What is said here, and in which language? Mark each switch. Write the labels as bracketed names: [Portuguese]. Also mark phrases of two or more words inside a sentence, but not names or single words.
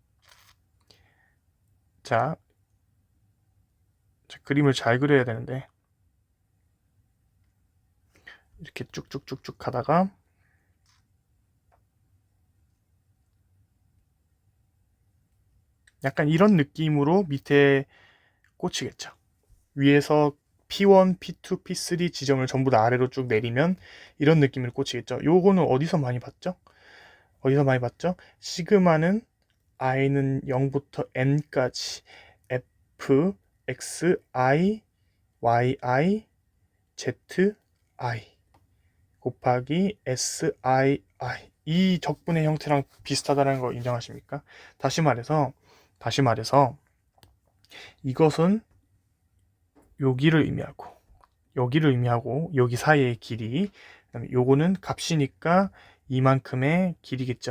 [Korean] 자, 그림을 잘 그려야 되는데 이렇게 쭉쭉쭉쭉 가다가 약간 이런 느낌으로 밑에 꽂히겠죠. 위에서 P1, P2, P3 지점을 전부 다 아래로 쭉 내리면 이런 느낌으로 꽂히겠죠. 요거는 어디서 많이 봤죠? 시그마는 i는 0부터 n까지 f, x, i, y, i, z, i 곱하기 s, i, i. 이 적분의 형태랑 비슷하다는 거 인정하십니까? 다시 말해서 이것은 여기를 의미하고 여기 사이의 길이, 그다음에 요거는 값이니까 이만큼의 길이겠죠.